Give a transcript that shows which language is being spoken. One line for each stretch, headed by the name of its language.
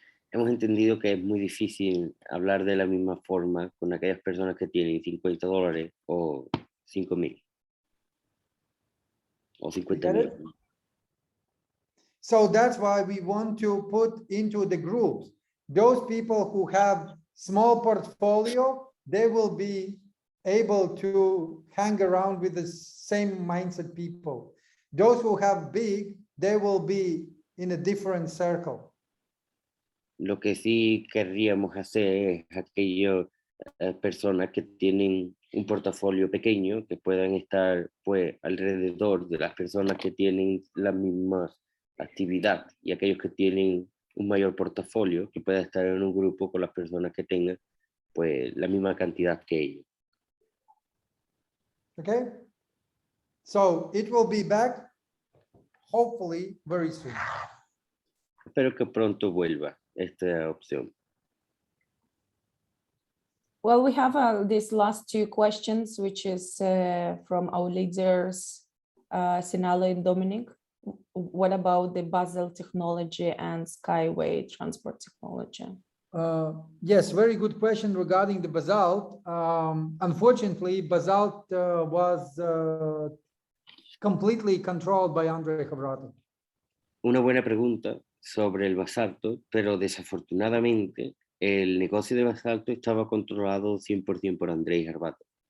Spanish: Hemos entendido que es muy difícil hablar de la misma forma con aquellas personas que tienen $50 o 5.000 o 50.000.
English: So that's why we want to put into the groups those people who have small portfolio, they will be able to hang around with the same mindset people. Those who have big, they will be in a different circle.
Spanish: Lo que sí querríamos hacer es aquellas personas que tienen un portafolio pequeño que puedan estar pues alrededor de las personas que tienen la misma actividad y aquellos que tienen un mayor portafolio que pueda estar en un grupo con las personas que tengan pues la misma cantidad que ellos.
English: Okay, so it will be back hopefully very soon.
Spanish: Espero que pronto vuelva esta opción.
English: Well, we have these last two questions, which is from our leaders, Sinalo and Dominic. What about the Basel technology and Skyway transport technology? Yes, very good question regarding the basalt. Unfortunately, basalt was completely controlled by Andrei Khavratov.
Spanish: Una buena pregunta sobre el basalto, pero desafortunadamente el negocio de basalto estaba controlado 100% por Andrei Khavratov.